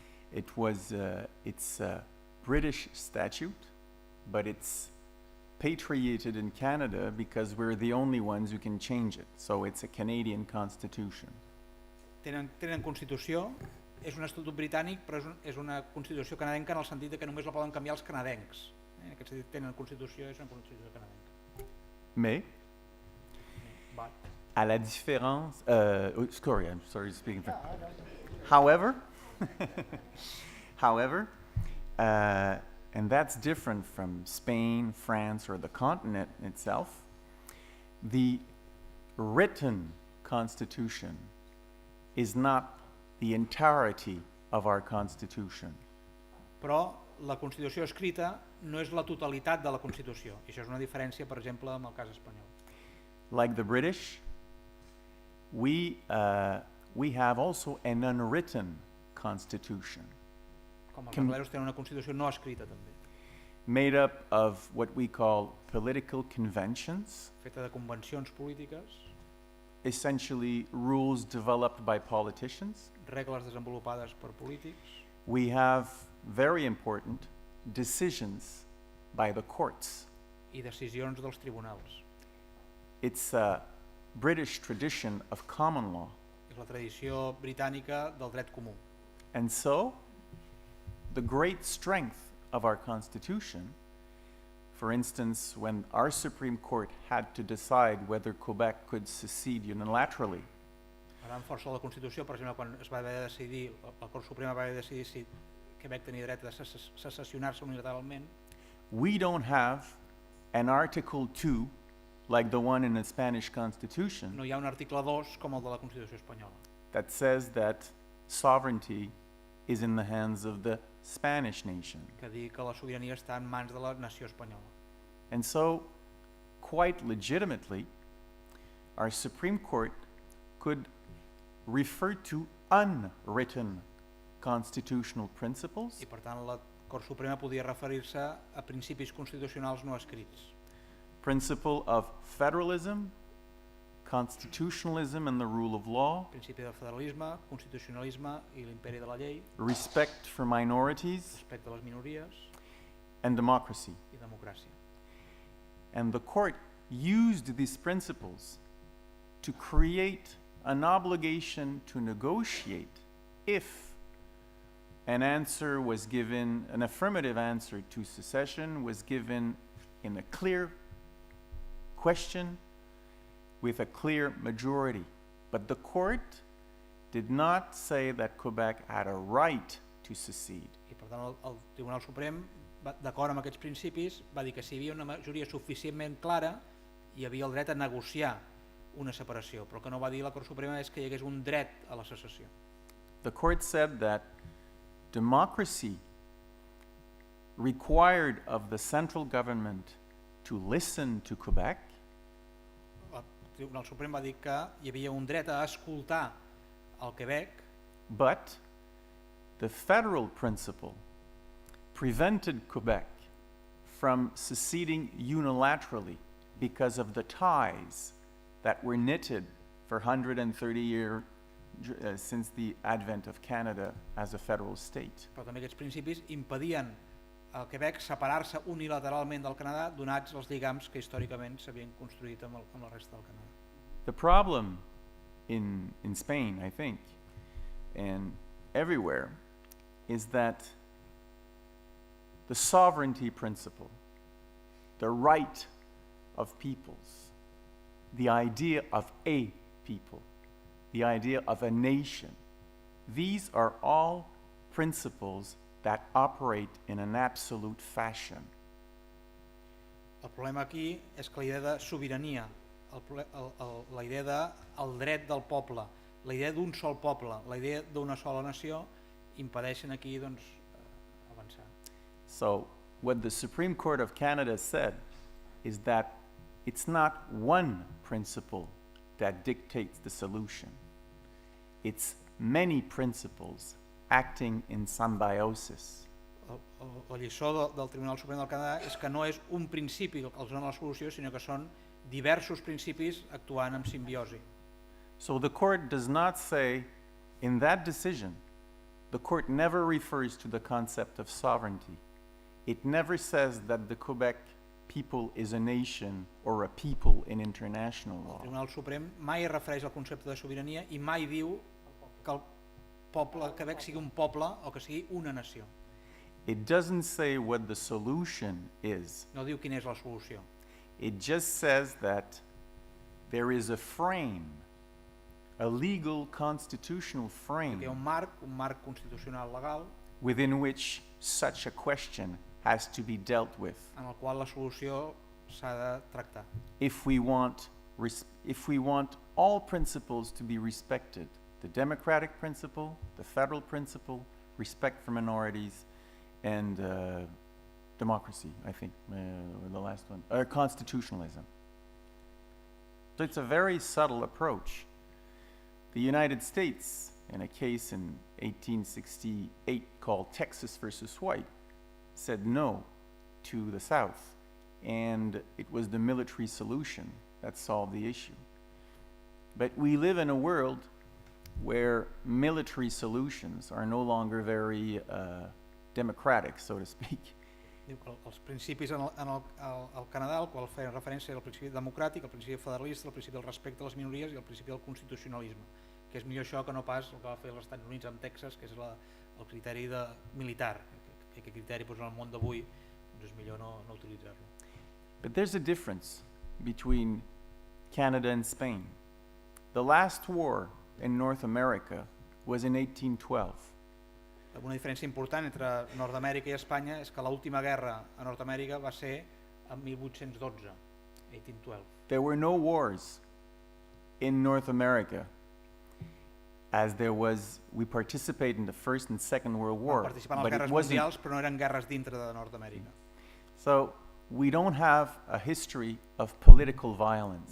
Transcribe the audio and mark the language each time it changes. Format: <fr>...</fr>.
<en>It's a British statute, but it's patriated in Canada because we're the only ones who can change it. So it's a Canadian constitution.</en> <ca>Tenen constitució, és un estatut britànic, però és una constitució canadenca en el sentit que només la poden canviar els canadencs. En aquest sentit tenen constitució, és una constitució canadenca.</ca> <fr>Mais, à la différence...</fr> <en>sorry, I'm sorry speaking French. However, and that's different from Spain, France, or the continent itself, the written constitution is not the entirety of our constitution.</en> <ca>Però la Constitució escrita no és la totalitat de la Constitució. I això és una diferència, per exemple, amb el cas espanyol.</ca> <en>Like the British, we have also an unwritten constitution</en> <ca>Com els anglesos tenen una Constitució no escrita també,</ca> <en>made up of what we call political conventions,</en> <ca>feta de convencions polítiques,</ca> <en>essentially rules developed by politicians.</en> <ca>regles desenvolupades per polítics.</ca> <en>We have very important decisions by the courts.</en> <ca>I decisions dels tribunals.</ca> <en>It's a British tradition of common law.</en> <ca>És la tradició britànica del dret comú.</ca> <en>And so, the great strength of our Constitution, for instance, when our Supreme Court had to decide whether Quebec could secede unilaterally,</en> <ca>La gran força de la Constitució, per exemple, quan es va haver de decidir, la Cort Suprema va haver de decidir si Quebec tenia dret a secessionar-se unilateralment,</ca> <en>we don't have an Article 2 like the one in the Spanish Constitution</en> <ca>no hi ha un article 2 com el de la Constitució espanyola,</ca> <en>that says that sovereignty is in the hands of the Spanish nation.</en> <ca>que digui que la sobirania està en mans de la nació espanyola.</ca> <en>And so, quite legitimately, our Supreme Court could refer to unwritten constitutional principles</en> <ca>I per tant la Cort Suprema podia referir-se a principis constitucionals no escrits.</ca> <en>principle of federalism, constitutionalism and the rule of law,</en> <ca>Principi del federalisme, constitucionalisme i l'imperi de la llei,</ca> <en>respect for minorities,</en> <ca>respecte a les minories</ca> <en>and democracy.</en> <ca>i democràcia.</ca> <en>And the court used these principles to create an obligation to negotiate if an answer was given, an affirmative answer to secession was given in a clear question with a clear majority. But the court did not say that Quebec had a right to secede.</en> <ca>I per tant el Tribunal Suprem, d'acord amb aquests principis, va dir que si hi havia una majoria suficientment clara hi havia el dret a negociar una separació, però el que no va dir la Cort Suprema és que hi hagués un dret a la secessió.</ca> <en>The court said that democracy required of the central government to listen to Quebec,</en> <ca>El Tribunal Suprem va dir que hi havia un dret a escoltar el Quebec,</ca> <en>but the federal principle prevented Quebec from seceding unilaterally because of the ties that were knitted for 130 years since the advent of Canada as a federal state.</en> <ca>però també aquests principis impedien al Quebec separar-se unilateralment del Canadà donats els lligams que històricament s'havien construït amb la resta del Canadà.</ca> <en>The problem in Spain, I think, and everywhere, is that the sovereignty principle, the right of peoples, the idea of a people, the idea of a nation, these are all principles that operate in an absolute fashion.</en> <ca>El problema aquí és que la idea de sobirania, la idea del dret del poble, la idea d'un sol poble, la idea d'una sola nació, impedeixen aquí doncs, avançar.</ca> <en>So, what the Supreme Court of Canada said is that it's not one principle that dictates the solution. It's many principles acting in symbiosis.</en> <ca>La lliçó del Tribunal Suprem del Canadà és que no és un principi el que els dona la solució, sinó que són diversos principis actuant en simbiosi.</ca> <en>So the court does not say, in that decision, the court never refers to the concept of sovereignty. It never says that the Quebec people is a nation or a people in international</en> <ca>El</ca> <en>law.</en> <ca>Tribunal Suprem mai es refereix al concepte de sobirania i mai diu que el poble Quebec sigui un poble o que sigui una nació.</ca> <en>It doesn't say what the solution is.</en> <ca>No diu quina és la solució.</ca> <en>It just says that there is a frame, a legal constitutional</en> <ca>Hi</ca> <en>frame</en> <ca>ha un marc constitucional legal</ca> <en>within which such a question has to be dealt with.</en> <ca>en el qual la solució s'ha de tractar.</ca> <en>If we want all principles to be respected, the democratic principle, the federal principle, respect for minorities, and democracy, I think, the last one, constitutionalism. So it's a very subtle approach. The United States, in a case in 1868 called Texas versus White, said no to the South, and it was the military solution that solved the issue. But we live in a world where military solutions are no longer very democratic, so to speak.</en> <ca>Diu que els principis al Canadà, al qual feien referència, el principi democràtic, el principi federalista, el principi del respecte a les minories i el principi del constitucionalisme, que és millor això que no pas el que va fer els Estats Units amb Texas, que és el criteri militar, que aquest criteri en el món d'avui és millor no utilitzar-lo.</ca> <en>But there's a difference between Canada and Spain. The last war in North America was in 1812.</en> <ca>Una diferència important entre Nord-Amèrica i Espanya és que l'última guerra a Nord-Amèrica va ser en 1812, 1812.</ca> <en>There were no wars in North America as there was, we participated in the First and Second World War.</en> <ca>Participant en les guerres mundials, però no eren guerres dintre de Nord-Amèrica.</ca> <en>So we don't have a history of political violence.</en>